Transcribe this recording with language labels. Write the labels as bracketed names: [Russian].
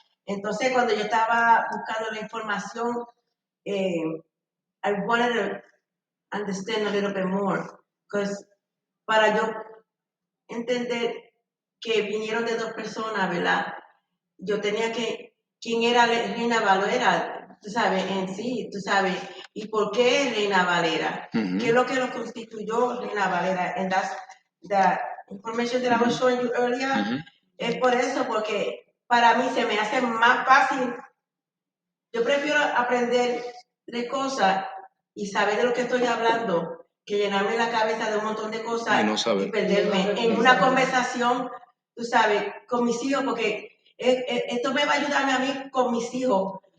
[Spanish] Entonces, cuando yo estaba buscando la información, [English] I wanted to understand a little bit more, because [Spanish] para yo entender que vinieron de 2 personas, ¿verdad? Yo tenía que, ¿quién era Reina Valera? Tú sabes, en sí, tú sabes, ¿y por qué Reina Valera? ¿Qué es lo que lo constituyó Reina Valera? [English] And that's the information that I was showing you earlier. [Spanish] Es por eso, porque para mí se me hace más fácil. Yo prefiero aprender de cosas y saber de lo que estoy hablando que llenarme la cabeza de un montón de cosas y perderme en una conversación, tú sabes, con mis hijos, porque esto me va a ayudarme a mí con mis hijos.